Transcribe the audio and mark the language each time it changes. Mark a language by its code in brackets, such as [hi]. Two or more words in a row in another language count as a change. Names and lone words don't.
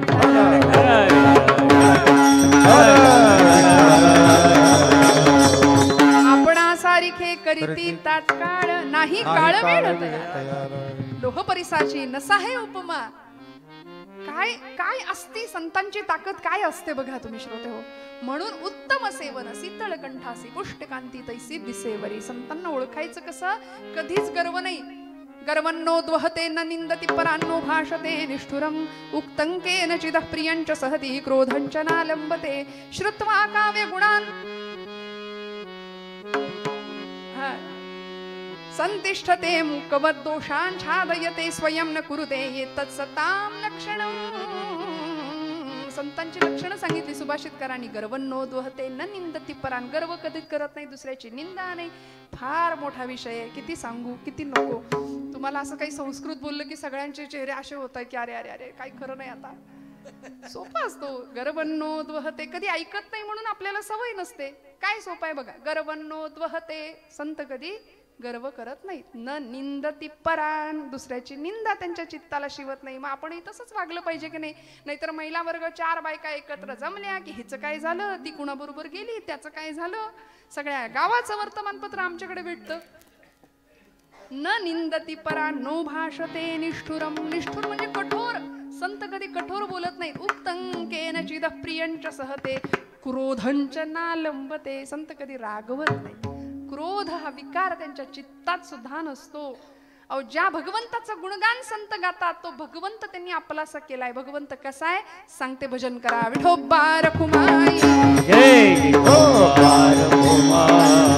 [mr] आपणा सारिखे करीती तात्काळ नाही काळ वेळ लोह परिसाची नसाहे उपमा काय काय असती संतांची ताकद काय असते बघा तुम्ही श्रोते हो. म्हणून उत्तम सेवन शीतळ कंठासी पुष्टकांती तैसी दिसेवरी. संतांना ओळखायचं कसं? कधीच गर्व नाही. [sa] गर्वन्नो द्वहते न निंदति परान्नो भाषते निष्ठुरम उक्तंकेन चिदः प्रियंच सहति क्रोधंच नालंबते श्रुत्वा काव्य गुणान् संतिष्ठते मूकवद् दोषान् छादयते स्वयं न कुरुते एतत्सतां लक्षणम्. [mr] संतांची लक्षणं सांगितली सुभाषितकारांनी. [sa] गर्वन्नो द्वहते न निंदति परान्. [mr] गर्व कधीच करत नाही, दुसऱ्याची निंदा नाही. फार मोठा विषय आहे, किती सांगू किती नको. तुम्हाला असं काही संस्कृत बोललं की सगळ्यांचे चेहरे असे होत आहेत की अरे अरे अरे काही खरं नाही. आता सोपा असतो. [sa] गर्वन्नो द्वहते [mr] कधी ऐकत नाही म्हणून आपल्याला सवय नसते. काय सोपं आहे बघा. [sa] गर्वन्नो द्वहते. [mr] संत कधी गर्व करत नाहीत. [sa] न निंदति परान. [mr] दुसऱ्याची निंदा त्यांच्या चित्ताला शिवत नाही. मग आपणही तसंच वागलं पाहिजे की नाही. नाहीतर महिला वर्ग 4 बायका एकत्र जमल्या की हिचं काय झालं, ती कुणाबरोबर गेली, त्याचं काय झालं, सगळ्या गावाचं वर्तमानपत्र आमच्याकडे भेटतं. [sa] न निंदति परान नो भाषते निष्ठुरम. [mr] निष्ठुर म्हणजे कठोर. संत कधी कठोर बोलत नाहीत. [sa] उत्तंकेन चिदः प्रियंच सहते क्रोधंच नालंबते. [mr] संत कधी रागवत नाही. क्रोध हा विकार त्यांच्या चित्तात सुद्धा नसतो. अहो ज्या भगवंताचं गुणगान संत गातात तो भगवंत त्यांनी आपलासा केलाय. भगवंत कसा आहे सांगते. भजन करा. विठोबा रखुमाई जय विठोबा रखुमाई.